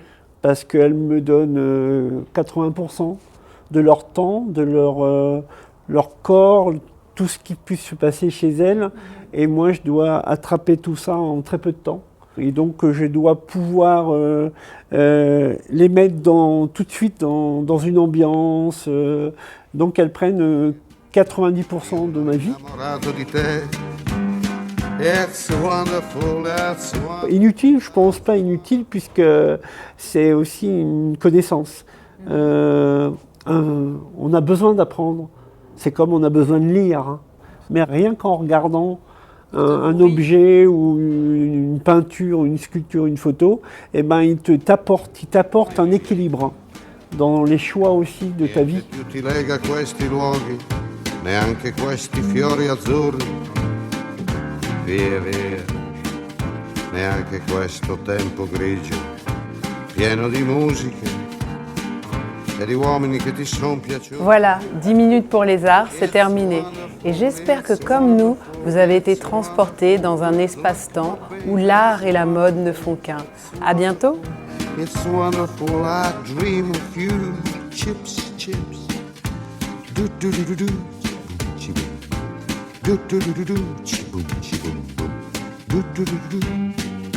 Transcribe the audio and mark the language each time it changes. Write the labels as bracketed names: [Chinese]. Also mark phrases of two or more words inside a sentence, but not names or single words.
[French] parce qu'elles me donnent 80% de leur temps, de leur corps, tout ce qui puisse se passer chez elles. Et moi, je dois attraper tout ça en très peu de temps. Et donc, je dois pouvoir les mettre tout de suite dans une ambiance. Donc, elles prennent 90% de ma vie. [Italian] Innamorato di te. [English] It's wonderful, it's wonderful. [French] Inutile, je pense pas inutile, puisque c'est aussi une connaissance. On a besoin d'apprendre. C'est comme on a besoin de lire. Hein. Mais rien qu'en regardant un objet ou une peinture, une sculpture, une photo, eh ben, il t'apporte un équilibre hein, dans les choix aussi de ta vie. [Italian] Niente più ti lega a questi luoghi, neanche questi fiori azzurri. Via, via, neanche questo tempo grigio, pieno di musiche e di uomini che ti son piaciuti. [French] Voilà, 10 minutes pour les arts, c'est terminé. Et j'espère que comme nous, vous avez été transportés dans un espace-temps où l'art et la mode ne font qu'un. À bientôt. [English] It's wonderful, I dream of you. Chips, chips. Do do do do do. Chiboom. Do do do do do. Chiboom, chiboom, boom. Do do do do do.